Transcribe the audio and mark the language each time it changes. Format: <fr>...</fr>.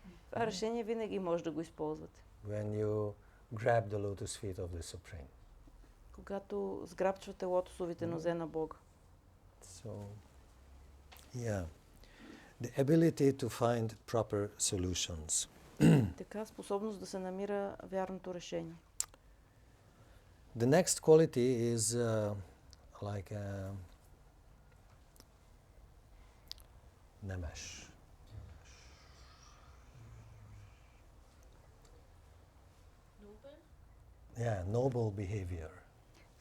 <bg>Това решение винаги може да го използвате.</bg> <en>when you grab the lotus feet of the Supreme.</en> <bg>Когато сграбчвате лотосовите нозе на Бога.</bg> <en>So, yeah, the ability to find proper solutions.</en> <bg>Така, способност да се намира вярното решение.</bg> <en>The next quality is like a namesh. Yeah, noble behavior. Noble,</en>